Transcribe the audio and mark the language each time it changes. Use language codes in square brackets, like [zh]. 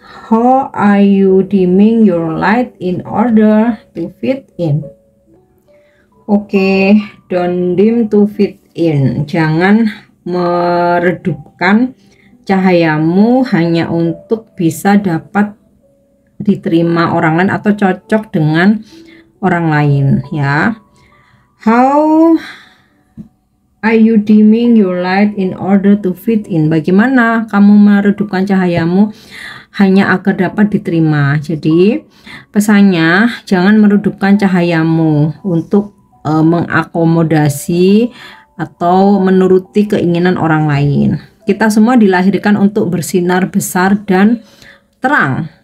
[en] How are you dimming your light in order to fit in? Oke, don't dim to fit in. [id] Jangan meredupkan cahayamu hanya untuk bisa dapat diterima orang lain atau cocok dengan orang lain ya. [en] How are you dimming your light in order to fit in? [id] Bagaimana kamu meredupkan cahayamu hanya agar dapat diterima? Jadi pesannya, jangan meredupkan cahayamu untuk mengakomodasi atau menuruti keinginan orang lain. Kita semua dilahirkan untuk bersinar besar dan terang.